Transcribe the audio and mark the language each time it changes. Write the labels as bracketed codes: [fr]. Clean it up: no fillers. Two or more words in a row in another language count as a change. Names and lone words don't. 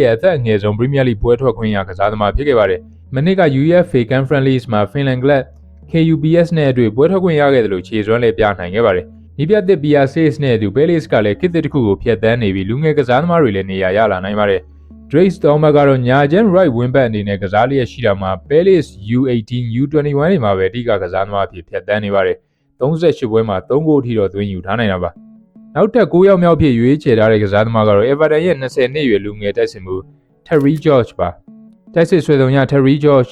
[my] ရဲ့အသက်အငယ်ဆုံး Premier League ပွဲထွက်ခွင့်ရကစားသမားဖြစ်ခဲ့ပါတယ်။မနစ်က UEFA Conference မှာ Finland Glad KUPS နဲ့အတွေ့ပွဲထွက်ခွင့်ရခဲ့တယ်လို့ခြေစွမ်းလည်းပြနိုင်ခဲ့ပါတယ်။ဒီပြသစ် PR6 နဲ့အတူ Palace ကလည်းခေတ်သစ်တစ်ခုကိုဖျက်ဆီးနေပြီးလူငယ်ကစားသမားတွေလည်းနေရာရလာနိုင်ပါတယ်။ Drake Thomas ကတော့ညာချမ်း [en] right wing back [my] အနေနဲ့ကစားလျက်ရှိတာမှာ Palace U18 U21 တွေမှာပဲအဓိကကစားသမားအဖြစ်ဖျက်ဆီးနေပါတယ်။38ပွဲမှာ3ဂိုးအထိတော့သွင်းယူထားနိုင်တာပါ။နောက်ထပ်9ယောက်မြောက်ဖြစ်ရွေးချယ်ထားတဲ့ကစားသမားကတော့ Everton ရဲ့20နှစ်အရွယ်လူငယ်တိုက်စစ်မှု Terry George ပါ။တိုက်စစ်ဆွေဆောင်ရ Terry George